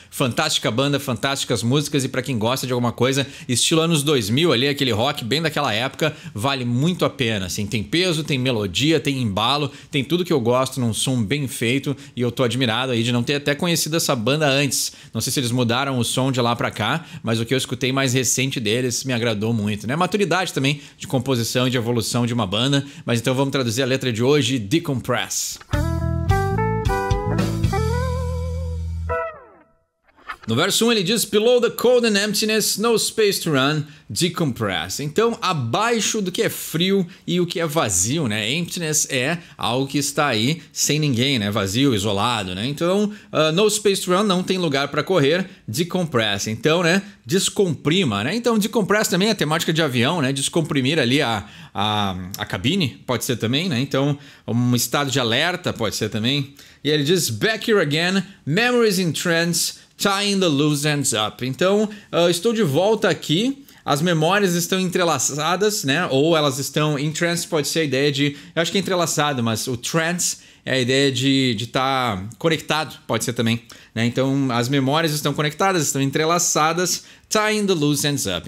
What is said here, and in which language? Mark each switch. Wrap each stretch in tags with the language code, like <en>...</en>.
<pt>Fantástica banda, fantástica músicas, e para quem gosta de alguma coisa estilo anos 2000 ali, aquele rock bem daquela época, vale muito a pena, assim, tem peso, tem melodia, tem embalo, tem tudo que eu gosto num som bem feito, e eu tô admirado aí de não ter até conhecido essa banda antes. Não sei se eles mudaram o som de lá pra cá, mas o que eu escutei mais recente deles me agradou muito, né? Maturidade também de composição e de evolução de uma banda. Mas então vamos traduzir a letra de hoje, Decompress. No verso 1 ele diz:</pt> <en>Below the cold and emptiness, no space to run, decompress.</en> <pt>Então, abaixo do que é frio e o que é vazio, né? Emptiness é algo que está aí sem ninguém, né? Vazio, isolado, né? Então,</pt> <en>no space to run,</en> <pt>não tem lugar para correr, decompress. Então, né? Descomprima, né? Então, decompress também é temática de avião, né? Descomprimir ali a cabine, pode ser também, né? Então, um estado de alerta pode ser também. E ele diz:</pt> <en>Back here again, memories in trance, tying the loose ends up.</en> <pt>Então, estou de volta aqui. As memórias estão entrelaçadas, né? Ou elas estão em trance, pode ser a ideia de... Eu acho que é entrelaçado, mas o trance é a ideia de estar conectado, pode ser também, né? Então, as memórias estão conectadas, estão entrelaçadas,</pt> <en>tying the loose ends up.</en>